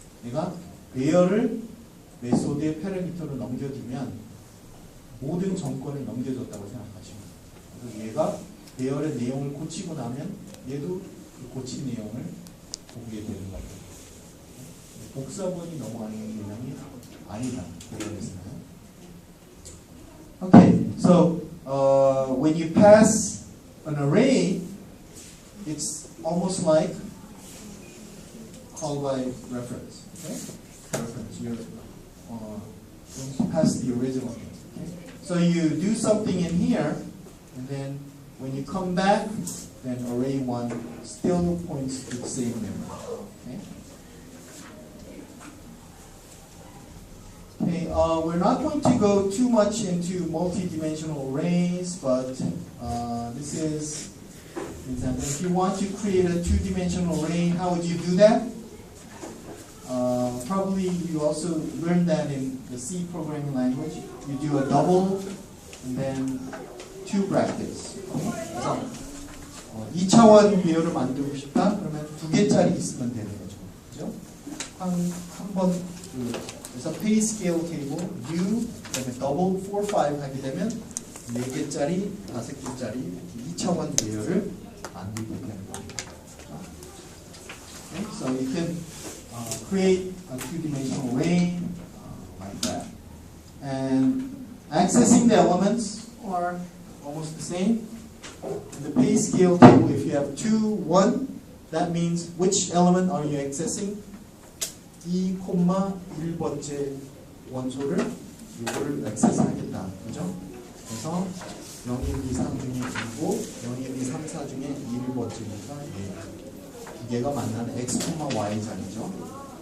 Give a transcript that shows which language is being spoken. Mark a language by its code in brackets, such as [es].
[ko] 내가 배열을 메소드의 패러미터로 넘겨주면 모든 정권을 넘겨줬다고 생각하시면 돼요. 그래서 얘가 배열의 내용을 고치고 나면 얘도 그 고친 내용을 보게 되는 거예요. 복사본이 넘어가는 개념이 아니다. 배열에서는. [en] Okay, so when you pass an array, it's almost like call by reference. Okay, reference. You're going to pass the original. Okay, so you do something in here, and then when you come back, then array 1 still points to the same memory. Okay. Okay, we're not going to go too much into multi-dimensional arrays, but this is, for example, if you want to create a two-dimensional array, how would you do that? Probably you also learned that in the C programming language. You do a double and then two brackets. [ko] 그래서 2차원 배열을 만들고 싶다? 그러면 2개짜리 있으면 되는 거죠. 그죠? 한번 그래서 pay scale table U 그다음에 double 4, 5 하게 되면 4개짜리, 5개짜리 2차원 배열을 만들게 되는 겁니다. [en] Okay? So you can create a two-dimensional array like that. And accessing the elements are almost the same. In the pay scale table, if you have 2, 1, that means which element are you accessing? [ko] 2,1번째 원소를 이거를 액세스하겠다. 그죠? 그래서 0, 1, 2, 3 중에 2고 0, 1, 2, 3, 4 중에 1번째니까 두 개가 만나는 x, y 자리죠.